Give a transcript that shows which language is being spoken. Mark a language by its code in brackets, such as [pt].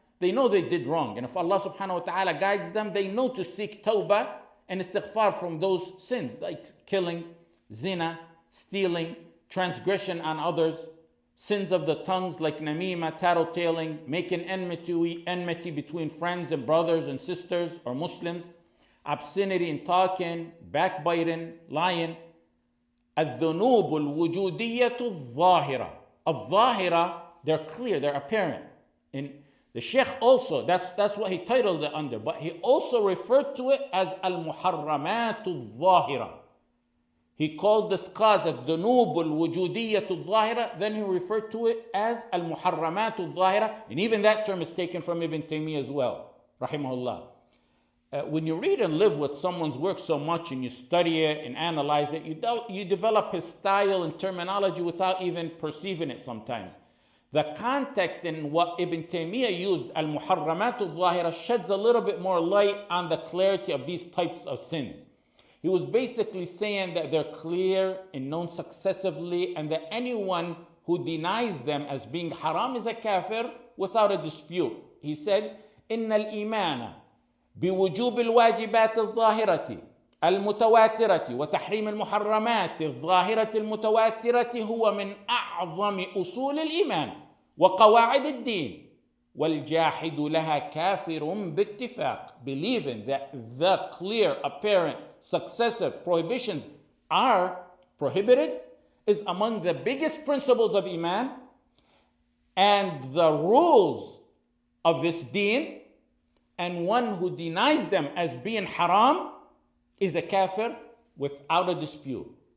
[en] They know they did wrong, and if Allah subhanahu wa ta'ala guides them, they know to seek tawbah and istighfar from those sins like killing, zina, stealing, transgression on others, sins of the tongues like namima, tattletaling, making enmity between friends and brothers and sisters or Muslims, obscenity in talking, backbiting, lying. [ar] الذنوب الوجودية الظاهرة. [en] الظاهرة, they're clear, they're apparent. And the Shaykh also, that's what he titled it under, but he also referred to it as al-muharramat al-zahira. He called this cause [ar] الذنوب الوجودية الظاهرة, [en] then he referred to it as al-muharramat al-zahira, and even that term is taken from Ibn Taymiyyah as well, rahimahullah. When you read and live with someone's work so much and you study it and analyze it, you develop his style and terminology without even perceiving it sometimes. The context in what Ibn Taymiyyah used, al-muharramat al-zahira, sheds a little bit more light on the clarity of these types of sins. He was basically saying that they're clear and known successively, and that anyone who denies them as being haram is a kafir without a dispute. He said, [ar] إن الإيمان بوجوب الواجبات الظاهرة المتواترة وتحريم المحرمات الظاهرة المتواترة هو من أعظم أصول الإيمان وقواعد الدين والجاحد لها كافر باتفاق. [en] Believing that the clear, apparent, successive prohibitions are prohibited is among the biggest principles of Iman and the rules of this deen, and one who denies them as being haram is a kafir without a dispute.